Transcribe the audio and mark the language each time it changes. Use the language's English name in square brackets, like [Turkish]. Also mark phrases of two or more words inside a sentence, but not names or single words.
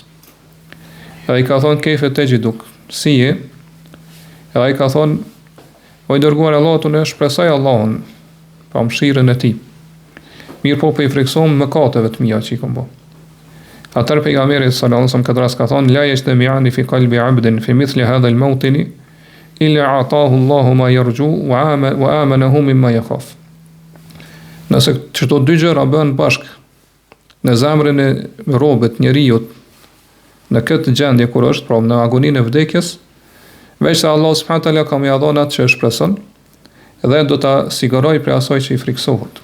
[Albanian] Edhe i ka thonë: "Kejfe te gjiduk, si je?" Edhe i ka thonë: "O i dërguar Allahut, unë shpresoj Allahun pa mëshirën e tij. Mirë, po i friksom mëkateve të mia që i kam bërë." Atëherë pejgamberi [Arabic] صلى الله عليه وسلم [Albanian] këtë rast ka thonë: [Arabic] "لا يجتمعان في قلب عبد في مثل هذا الموطن إلا أعطاه الله ما يرجو وآمنه مما يخاف." [Albanian] Nëse çdo dy gjëra bëhen bashkë në zemrën e robët njeriu në këtë gjendje kur është, pra në agoninë e vdekjes, veç se Allah [Arabic] سبحانه وتعالى [Albanian] ka më dhënë atë që shpreson, dhe do ta siguroj për asaj që i friksohet.